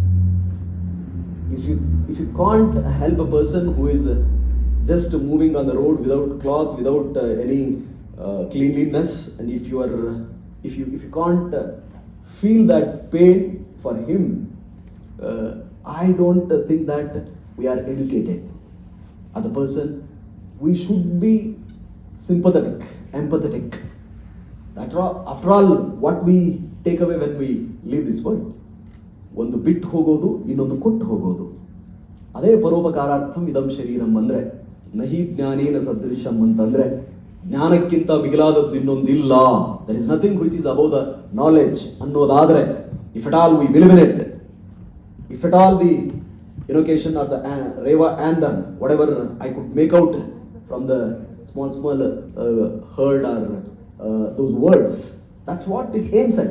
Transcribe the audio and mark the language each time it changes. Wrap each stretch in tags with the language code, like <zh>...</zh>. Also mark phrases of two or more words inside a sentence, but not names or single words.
<en>If you can't help a person who is just moving on the road without cloth, without any cleanliness, and if you can't feel that pain for him, I don't think that we are educated. Other person, we should be sympathetic, empathetic. After all, what we take away when we leave this world,</en> <kn>ಒಂದು ಬಿಟ್ಟು ಹೋಗೋದು, ಇನ್ನೊಂದು ಕೊಟ್ಟು ಹೋಗೋದು. ಅದೇ</kn> <sa>ಪರೋಪಕಾರಾರ್ಥಂ ಇದಂ ಶರೀರಂ</sa> <kn>ಅಂದ್ರೆ.</kn> <sa>ನಹಿ ಜ್ಞಾನೇನ ಸದೃಶಂ</sa> <kn>ಅಂತಂದ್ರೆ ಜ್ಞಾನಕ್ಕಿಂತ ಮಿಗಿಲಾದದ್ದು ಇನ್ನೊಂದಿಲ್ಲ.</kn> <en>There is nothing which is above the knowledge ಅನ್ನೋದಾದ್ರೆ, If at all we believe in it, if at all the invocation or the Reva anthem, whatever I could make out from the small heard or those words, that's what it aims at.</en>